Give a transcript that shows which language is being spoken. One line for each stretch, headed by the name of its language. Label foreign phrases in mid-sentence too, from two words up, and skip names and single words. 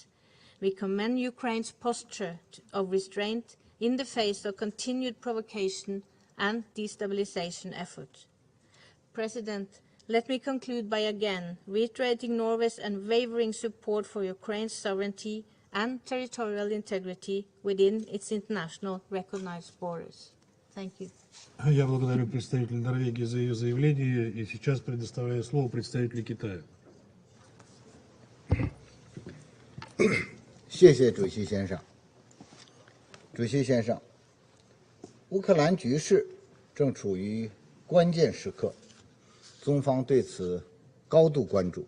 English: We commend Ukraine's posture of restraint in the face of continued provocation and destabilization efforts. President, let me conclude by again reiterating Norway's unwavering support for Ukraine's sovereignty and territorial integrity within its international recognized borders. Thank you.
Russian: Я благодарю представителя Норвегии за ее заявление и сейчас предоставляю слово представителю Китая.
Chinese: 谢谢主席先生。主席先生，乌克兰局势正处于关键时刻，中方对此高度关注。